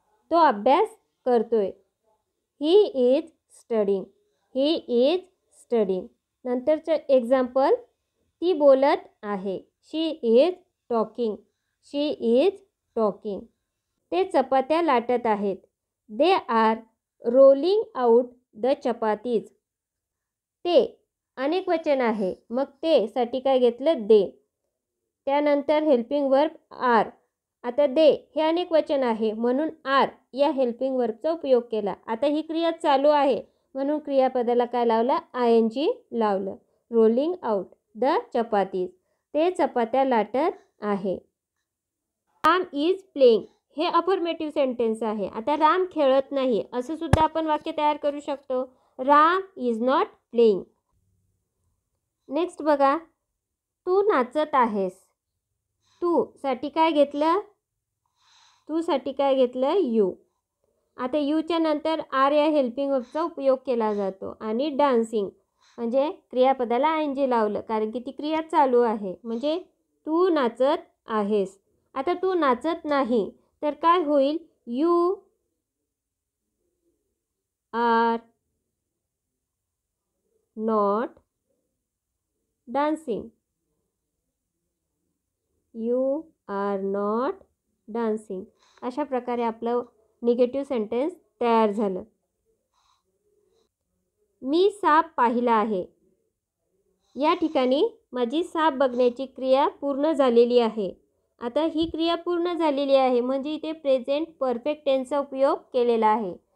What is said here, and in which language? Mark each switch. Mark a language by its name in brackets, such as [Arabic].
[Marathi] तो अभ्यास करतोय. [English] He is studying, he is studying. [Marathi] नंतरचं एक्झाम्पल, ती बोलत आहे. [English] She is talking, she is talking. [Marathi] ते चपात्या लाटत आहेत. [English] They are rolling out the chapatis. [Marathi] ते अनेक वचन आहे, मग ते साठी काय घेतलं? दे. त्यानंतर हेल्पिंग वर्ब आर. आता दे हे अनेक वचन आहे म्हणून आर या हेल्पिंग वर्बचा उपयोग केला. आता ही क्रिया चालू आहे म्हणून क्रियापदाला काय लावलं? ING लावलं. [English] rolling out the chapatis, [Marathi] ते चपात्या लाटत आहे. [English] Ram is playing, [Marathi] हे अफर्मेटिव्ह सेंटेन्स आहे. आता राम खेळत नाही असं सुद्धा आपण वाक्य तयार करू शकतो. [English] Ram is not playing. Next [Marathi] बघा, तू नाचत आहेस. तू साठी काय घेतलं? तू साठी काय घेतलं? यू. आता यूच्या नंतर आर या हेल्पिंग वर्बचा उपयोग केला जातो आणि डान्सिंग म्हणजे क्रियापदाला ING लावलं कारण की ती क्रिया चालू आहे. म्हणजे तू नाचत आहेस. आता तू नाचत नाही तर काय होईल? [English] You are not dancing, you are not dancing. [Marathi] अशा प्रकारे आपलं निगेटिव्ह सेंटेन्स तयार झालं. मी साप पाहिला आहे. या ठिकाणी माझी साप बघण्याची क्रिया पूर्ण झालेली आहे. आता ही क्रिया पूर्ण झालेली आहे म्हणजे इथे प्रेझेंट परफेक्ट टेन्सचा उपयोग केलेला आहे.